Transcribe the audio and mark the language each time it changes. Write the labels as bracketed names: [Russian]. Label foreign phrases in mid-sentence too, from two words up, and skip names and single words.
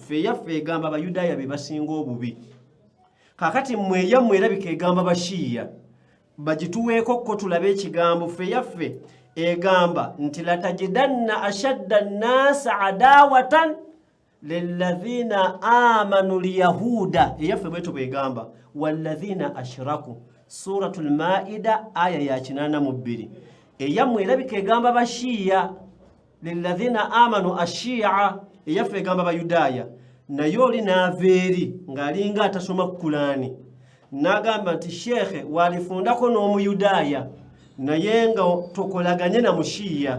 [Ganda] Ffe yaffe egamba Abayudaaya be basinga obubi. Kakati mmwe yammwe erabika egamba bashiya, bagituweeko ko tulabe ekigambo. [Arabic] Ffe yaffe egamba nti لتجدن أشد الناس عداوة للذين آمنوا اليهود. [Ganda] Eyaffe bweto bwegamba [Arabic] والذين أشركوا. [Ganda] Suratul Maida aya ya 82. Eyammwe erabika egamba bashiya [Arabic] للذين آمنوا الشيعة. [Ganda] Eyaffe egamba Bayudaaya. Naye oli n'aveeri ng'alinga atasoma Qur'ani n'agamba nti shekhe walifundako n'Omuyudaaya naye nga tokolaganye na mushiya.